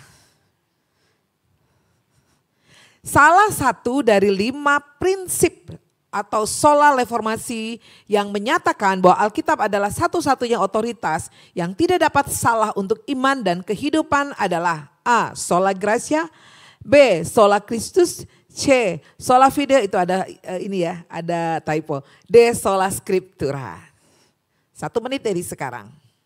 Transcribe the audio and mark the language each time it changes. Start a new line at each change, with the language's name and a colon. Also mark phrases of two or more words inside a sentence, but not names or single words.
Indonesian: Salah satu dari 5 prinsip atau sola reformasi yang menyatakan bahwa Alkitab adalah satu-satunya otoritas yang tidak dapat salah untuk iman dan kehidupan adalah A.
Latin: Sola gratia, B. Sola Christus, C. Sola fide,
Indonesian: itu ada ada typo, D.
Latin: Sola scriptura.
Indonesian: 1 menit dari sekarang.